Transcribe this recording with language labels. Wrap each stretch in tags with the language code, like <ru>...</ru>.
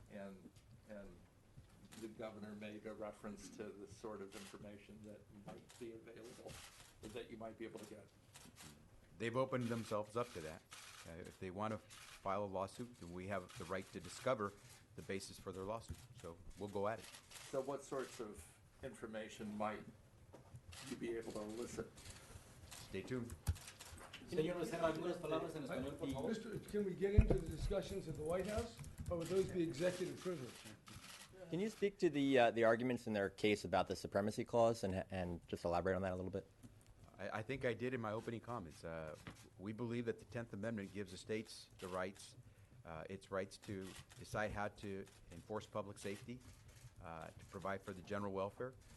<en>And the governor made a reference to the sort of information that might be available, or that you might be able to get. They've opened themselves up to that. If they want to file a lawsuit, then we have the right to discover the basis for their lawsuit. So we'll go at it. So what sorts of information might you be able to elicit? Stay tuned.</en> <es>Señor Becerra, algunas palabras en español, por favor.</es> <en>Can we get into the discussions at the White House, or would those be executive privilege? Can you speak to the arguments in their case about the supremacy clause and just elaborate on that a little bit? I think I did in my opening comments. We believe that the 10th Amendment gives the states the rights, its rights to decide how to enforce public safety, to provide for the general welfare.</en>